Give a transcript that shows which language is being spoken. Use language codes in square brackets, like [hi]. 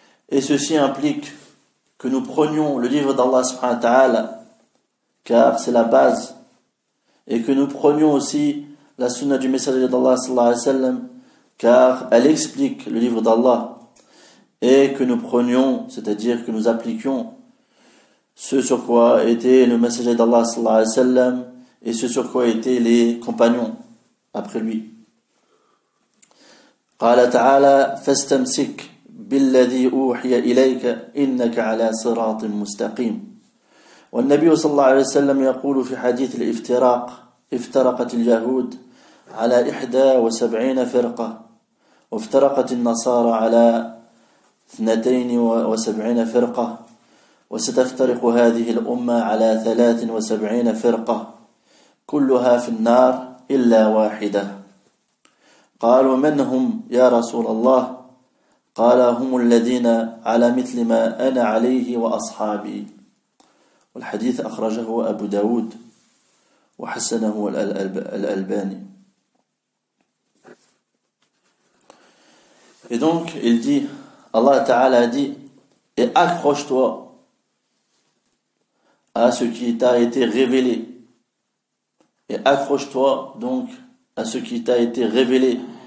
[fr] Et ceci implique que nous prenions le livre d'Allah subhanahu wa ta'ala, car c'est la base, et que nous prenions aussi la sunna du messager d'Allah sallallahu alayhi wa sallam, car elle explique le livre d'Allah, et que nous prenions, c'est-à-dire que nous appliquions ce sur quoi était le messager d'Allah sallallahu alayhi wa sallam et ce sur quoi étaient les compagnons après lui. [ar] قال تعالى فاستمسك بالذي أوحي إليك إنك على صراط مستقيم. والنبي صلى الله عليه وسلم يقول في حديث الافتراق افترقت اليهود على 71 فرقة وافترقت النصارى على 72 فرقة وستفترق هذه الأمة على 73 فرقة كلها في النار إلا واحدة. قالوا من هم يا رسول الله؟ قال هم الذين على مثل ما أنا عليه وأصحابي. والحديث أخرجه أبو داود وحسنه الألباني. [fr] Et donc il dit, Allah Ta'ala dit, et accroche-toi à ce qui t'a été révélé. Et accroche-toi donc à ce qui t'a été révélé.